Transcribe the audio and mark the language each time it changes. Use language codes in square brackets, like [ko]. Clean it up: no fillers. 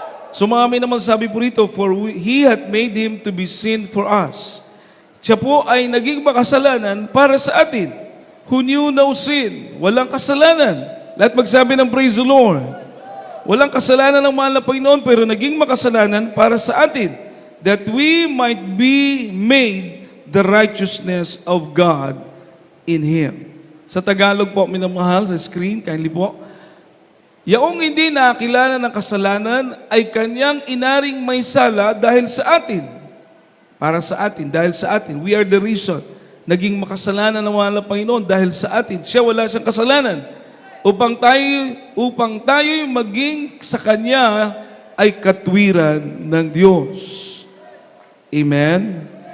[tl] So marami naman sabi po rito, [en] He hath made Him to be sin for us. [tl] Siya po ay naging makasalanan para sa atin. [en] Who knew no sin? [tl] Walang kasalanan. Lahat magsabi ng [en] praise the Lord. [tl] Walang kasalanan ng mahal na Panginoon, pero naging makasalanan para sa atin. [en] That we might be made the righteousness of God in Him. [tl] Sa Tagalog po, minamahal sa screen, kindly po. Yaong hindi nakakilala ng kasalanan ay kanyang inaring may sala dahil sa atin. Para sa atin, dahil sa atin. [en] We are the reason. [tl] Naging makasalanan ng mahal na Panginoon dahil sa atin. Siya wala siyang kasalanan. Upang tayo maging sa Kanya ay katwiran ng Diyos. Amen?